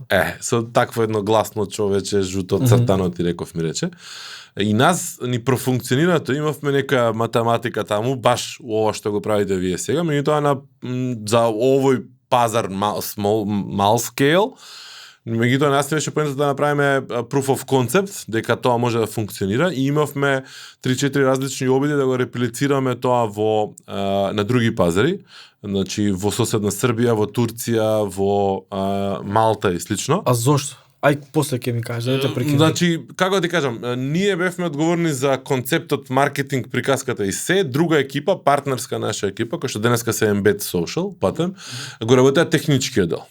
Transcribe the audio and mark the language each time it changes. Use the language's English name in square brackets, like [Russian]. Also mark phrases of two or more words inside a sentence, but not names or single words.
[Macedonian] Со такво едно гласно човече, жуто цртано ти реков ми рече. И нас ни профункционира, тоа имавме нека математика таму, баш ова што го правите вие сега, меѓутоа за овој пазар [English] mall scale, [Macedonian] Меѓутоа нас беше поентата да направиме [English] proof of concept, [Macedonian] дека тоа може да функционира и имавме 3-4 различни обиди да го реплицираме тоа во на други пазари, значи во соседна Србија, во Турција, во Малта и слично. А зошто? Ај после ќе ми кажеш, да те прекинам. Значи, како да ти кажам, ние бевме одговорни за концептот, маркетинг, приказката и се, друга екипа, партнерска наша екипа, која што денеска се Embed Social, патем, го работеа техничкиот дел.